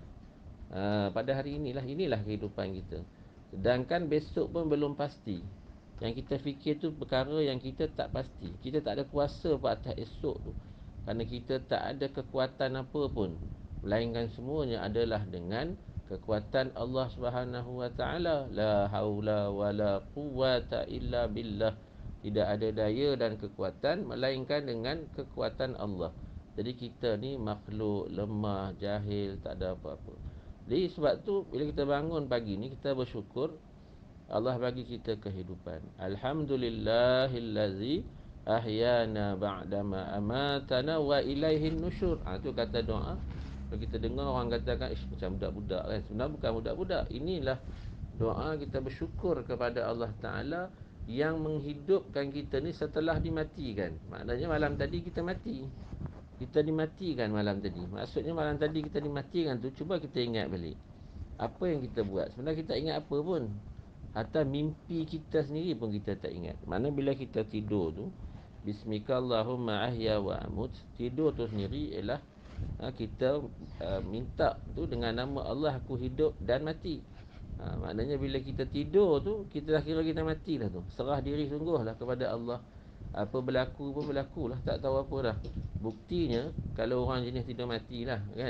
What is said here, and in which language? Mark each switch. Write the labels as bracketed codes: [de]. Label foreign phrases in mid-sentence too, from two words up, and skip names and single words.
[ms] Pada hari inilah kehidupan kita. Sedangkan besok pun belum pasti. Yang kita fikir tu perkara yang kita tak pasti. Kita tak ada kuasa atas esok tu. Kerana kita tak ada kekuatan apa pun. Melainkan semuanya adalah dengan kekuatan Allah Subhanahu wa taala. [ar] لا حول ولا قوة إلا بالله. [ms] Tidak ada daya dan kekuatan melainkan dengan kekuatan Allah. Jadi kita ni makhluk lemah, jahil, tak ada apa-apa. Jadi sebab tu bila kita bangun pagi ni, kita bersyukur Allah bagi kita kehidupan. [ar] الحمد لله الذي أحيانا بعد ما أماتنا وإليه النشور. [ms] Tu kata doa. Kalau kita dengar orang katakan macam budak-budak kan. Sebenarnya bukan budak-budak. Inilah doa kita bersyukur kepada Allah Ta'ala yang menghidupkan kita ni setelah dimatikan. Maknanya malam tadi kita mati. Kita dimatikan malam tadi. Maksudnya malam tadi kita dimatikan tu, cuba kita ingat balik. Apa yang kita buat? Sebenarnya kita ingat apa pun. Hatta mimpi kita sendiri pun kita tak ingat. Mana bila kita tidur tu, [ar] باسمك اللهم أحيا وأموت. [ms] Tidur tu sendiri ialah kita minta tu dengan nama Allah aku hidup dan mati. Maknanya bila kita tidur tu, kita dah kira kita mati dah tu. Serah diri sungguhlah kepada Allah. Apa berlaku pun berlakulah, tak tahu apa dah. Buktinya kalau orang jenis tidur mati lah kan.